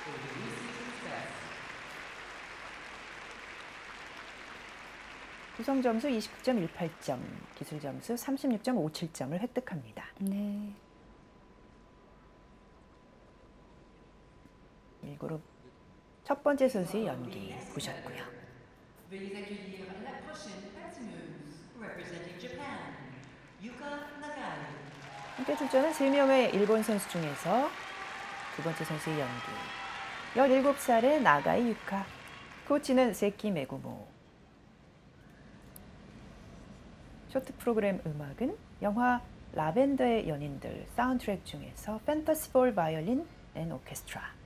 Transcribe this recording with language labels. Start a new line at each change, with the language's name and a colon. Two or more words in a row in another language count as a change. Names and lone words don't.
Korean: 구성 점수 29.18점, 기술 점수 36.57점을 획득합니다. 네. 1그룹 첫 번째 선수의 연기 보셨고요.
French: Veuillez accueillir la prochaine patineuse,
English: representing Japan, Yuka Nagai.
Korean: 함께 출전한 3명의 일본 선수 중에서 두 번째 선수의 연기. 17살의 나가이 유카, 코치는 세키 메구모. 쇼트 프로그램 음악은 영화 라벤더의 연인들 사운드트랙 중에서 판타시 볼 바이올린 앤 오케스트라.